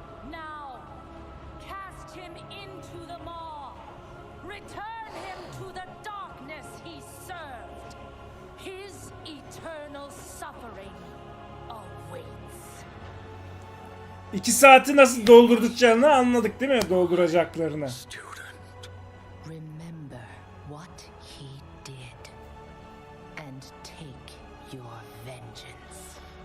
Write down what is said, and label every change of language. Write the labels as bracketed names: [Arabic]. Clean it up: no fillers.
[English] Now, cast him into the maw. Return him to the darkness he served. His eternal suffering awaits. [Turkish] 2 saati nasıl doldurduklarını anladık değil mi? Dolduracaklarını. [English] Remember what he did and take your vengeance.